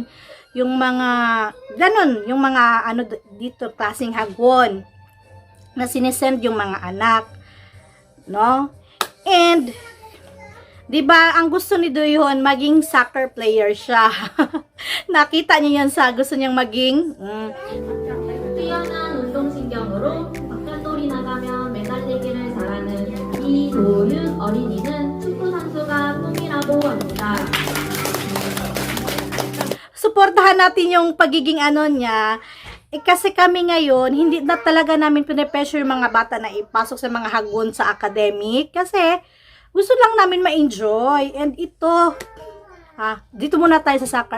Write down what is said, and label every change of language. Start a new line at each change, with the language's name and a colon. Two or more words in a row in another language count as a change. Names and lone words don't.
Filipino: Yung mga, ganun, yung mga dito klaseng Hagwon na sinesend yung mga anak. No? And 'di ba, ang gusto ni Doyon maging soccer player siya. Nakita niyo 'yan sa gusto niyang maging
Korean: 뛰어난 운동신경으로 바깥돌이 나가면 매달리기를 잘하는 이도윤 어린이는 축구 선수가 꿈이라고 합니다.
Filipino: suportahan natin yung pagiging niya. Kasi kami ngayon, hindi na talaga namin pinapressure yung mga bata na ipasok sa mga Hagwon sa academic. Kasi, gusto lang namin ma-enjoy. And ito, dito muna tayo sa soccer.